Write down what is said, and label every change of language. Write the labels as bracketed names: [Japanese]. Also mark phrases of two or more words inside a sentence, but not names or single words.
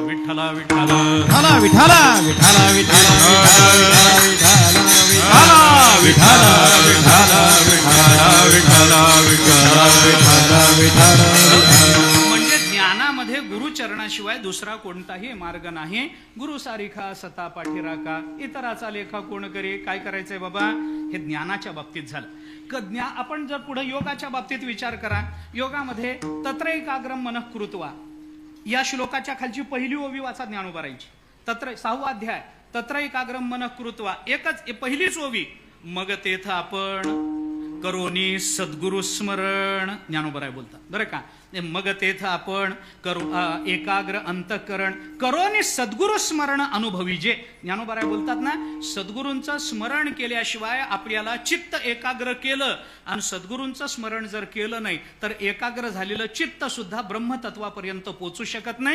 [Marathi] विठ्ठला विठ्ठला विठ्ठला विठ्ठला विठ्ठला म्हणजे ज्ञानामध्ये गुरुचरणाशिवाय दुसरा कोणताही मार्ग नाही. गुरु सारिखा सता पाठीराखा, इतराचा लेखा कोण करे. काय करायचंय बाबा? हे ज्ञानाच्या बाबतीत झालं. आपण जर पुढे योगाच्या बाबतीत विचार करा, योगामध्ये [Sanskrit] तत्र एकाग्रम मनः कृत्वा [Marathi] या श्लोकाच्या खालची पहिली ओवी वाचा ज्ञानोबारांची. 6वा अध्याय, [Sanskrit] तत्र एकाग्रम मनः कृत्वा, [Marathi] एकच पहिलीच ओवी. मग तेथ आपण करोनी सद्गुरु स्मरण. ज्ञानोबराय बोलतात बरं का. मग तेथ आपण करू एकाग्र अंतःकरण करोनी सद्गुरु स्मरण अनुभवी जे. ज्ञानोबराय बोलतात ना, सद्गुरूंचं स्मरण केल्याशिवाय आपल्याला चित्त एकाग्र केलं आणि सद्गुरूंचं स्मरण जर केलं नाही तर एकाग्र झालेलं चित्त सुद्धा ब्रह्मतत्वापर्यंत पोचू शकत नाही.